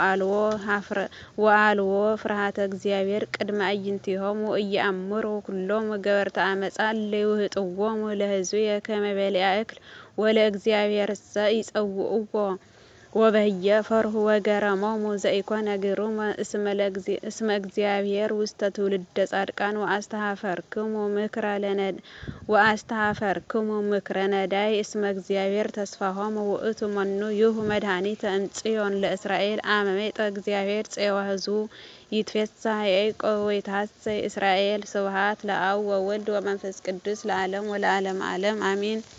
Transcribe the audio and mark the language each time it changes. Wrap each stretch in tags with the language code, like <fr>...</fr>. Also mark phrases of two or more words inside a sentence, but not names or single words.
<gez>ወአልዎ ፍርሃተ እግዚአብሔር ቅድመ አዕይንቲሆሙ ወኢየአምሩ ኩሎሙ ገበርተ አመፃ ለይውህጥዎሙ ለሕዝብየ ከመ በሊዐ እክል ወለእግዚአብሔርሰ ይጸውዕዎ ወበህየ ፈርሁ ወገረሞሙ ዘኢኮነ ግሩመ እስመ እግዚአብሔር ውስተ ትውልደ ጻድቃን ወአስተኀፈርክሙ ምክረ ነዳይ እስመ እግዚአብሔር ተስፋሆሙ ውእቱ መኑ ይሁ መድኃኒተ እምጽዮን ለእስራኤል አመ ሜጠ እግዚአብሔር ፄዋ ሕዝቡ ይትፌሳህ ያዕቆብ ወይትሐሰይ እስራኤል። ስብሐት ለአብ ወወልድ ወመንፈስ ቅዱስ ለዓለም ወለዓለመ ዓለም አሜን።</gez>